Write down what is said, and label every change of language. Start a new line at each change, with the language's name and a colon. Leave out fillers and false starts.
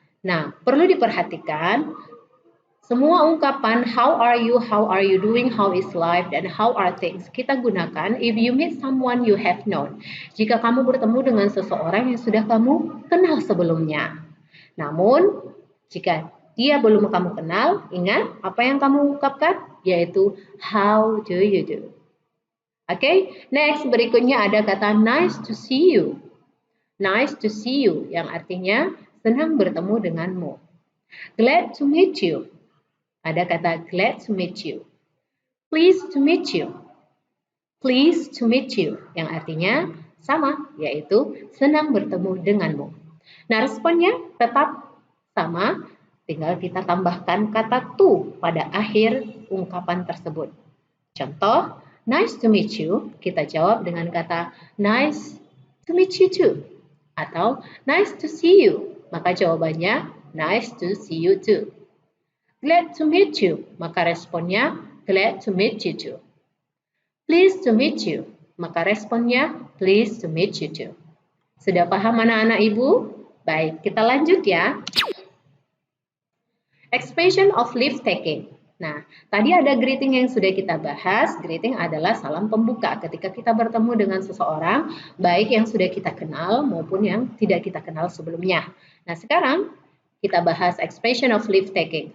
Indonesian: Nah, perlu diperhatikan semua ungkapan
English: how are you doing, how is life, dan how are things
Indonesian: kita gunakan
English: if you meet someone you have known.
Indonesian: Jika kamu bertemu dengan seseorang yang sudah kamu kenal sebelumnya. Namun, jika dia belum kamu kenal, ingat apa yang kamu ungkapkan? Yaitu
English: how do you do. Oke, next
Indonesian: berikutnya ada kata
English: nice to see you. Nice to see you
Indonesian: yang artinya senang bertemu denganmu.
English: Glad to meet you.
Indonesian: Ada kata
English: glad to meet you. Pleased to meet you. Pleased to meet you
Indonesian: yang artinya sama yaitu senang bertemu denganmu. Nah, responnya tetap sama, tinggal kita tambahkan kata to pada akhir ungkapan tersebut.
English: Contoh, nice to meet you,
Indonesian: kita jawab dengan kata
English: nice to meet you too. Atau nice to see you,
Indonesian: maka jawabannya
English: nice to see you too. Glad to meet you,
Indonesian: maka responnya
English: glad to meet you too. Pleased to meet you,
Indonesian: maka responnya
English: pleased to meet you too.
Indonesian: Sudah paham anak-anak ibu? Baik, kita lanjut ya.
English: Expression of leave taking.
Indonesian: Nah, tadi ada greeting yang sudah kita bahas. Greeting adalah salam pembuka ketika kita bertemu dengan seseorang, baik yang sudah kita kenal maupun yang tidak kita kenal sebelumnya. Nah, sekarang kita bahas
English: expression of leave taking.